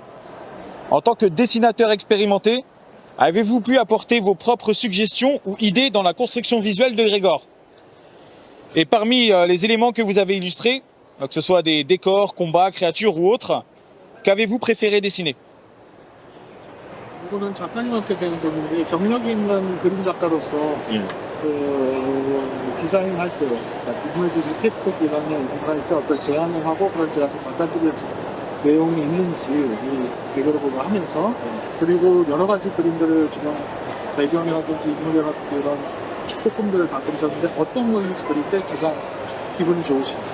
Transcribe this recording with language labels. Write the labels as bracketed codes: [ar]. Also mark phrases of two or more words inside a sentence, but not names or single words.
[fr] En tant que dessinateur expérimenté, avez-vous pu apporter vos propres suggestions ou idées dans la construction visuelle de Egregor? Et parmi les éléments que vous avez illustrés, que ce soit des décors, combats, créatures ou autres, qu'avez-vous préféré dessiner? [ko] 이거는 작가님한테 되는 건데 경력 있는 그림 작가로서 디자인할 때 인물 디자인, 캐릭터 디자인에 인물할 때 어떤 제안을 하고 그런 제안을 받아들일 내용이 있는지 이 개그를 보고 하면서 그리고 여러 가지 그림들을 지금 배경이라든지 인물이라든지 이런 소품들을 다 그리셨는데 어떤 것을 그릴 때 가장 기분이 좋으신지